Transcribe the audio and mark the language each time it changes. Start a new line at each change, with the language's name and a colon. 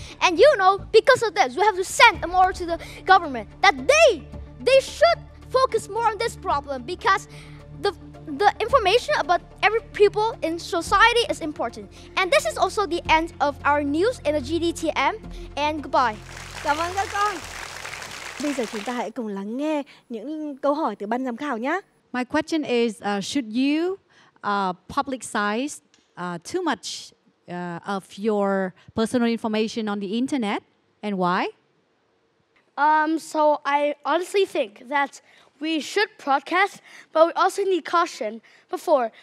English: And because of this, we have to send a order to the government that they should focus more on this problem, because the information about every people in society is important. And this is also the end of our news in the GDTM, and goodbye.
Vietnamese: Cảm ơn các con. Bây giờ chúng ta hãy cùng lắng nghe những câu hỏi từ ban giám khảo nhé.
English: My question is, should you publicize too much of your personal information on the internet, and why? So I honestly think that we should broadcast, but we also need caution before.